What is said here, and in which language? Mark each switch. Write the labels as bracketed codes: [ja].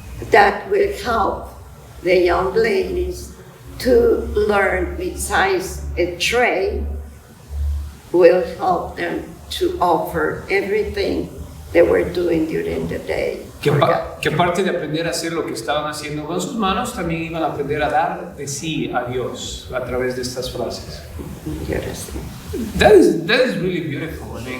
[en] That will help the young ladies to learn, besides a trade, will help them to offer everything they were doing during the day. [es] que aparte de aprender a hacer lo que estaban haciendo con sus manos, también iban a aprender a dar de sí a Dios a través de estas frases. [en] Yes. That is really beautiful.